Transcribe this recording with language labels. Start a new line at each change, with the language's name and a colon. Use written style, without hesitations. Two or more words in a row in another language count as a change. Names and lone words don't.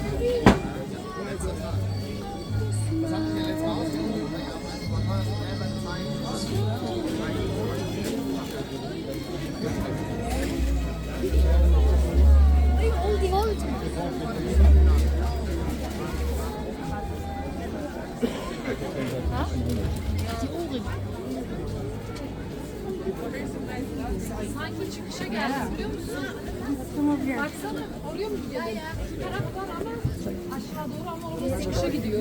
German: Was habt ihr letztes Mal ausgesucht? Was war Die Hund.
Turkish: Sanki çıkışa geldi biliyor musun? Baksana oraya mı gidiyor? Bir taraf var ama aşağı doğru ama orada çıkışa gidiyor.